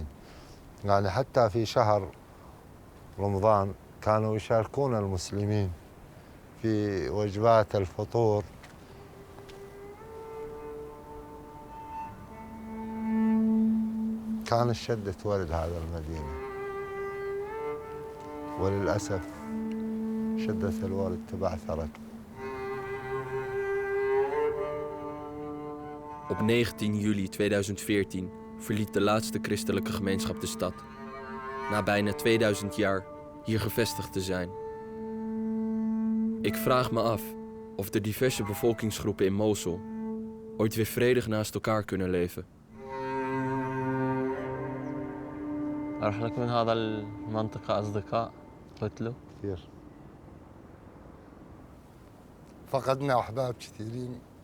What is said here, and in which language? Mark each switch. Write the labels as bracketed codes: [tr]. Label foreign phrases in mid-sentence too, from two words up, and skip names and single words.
[ar] يعني حتى في شهر رمضان كانوا يشاركون المسلمين في وجبات الفطور. كان الشدة تولد هذا المدينة، وللأسف شدة الورد تبعثرت. [nl] Op 19 juli 2014 verliet de laatste christelijke gemeenschap de stad, na bijna 2000 jaar hier gevestigd te zijn. Ik vraag me af of de diverse bevolkingsgroepen in Mosul ooit weer vredig naast elkaar kunnen leven. [ar] راح لك من هذا المنطقة أصدقاء قتلوا؟ كثير فقدنا أحباب كثيرين.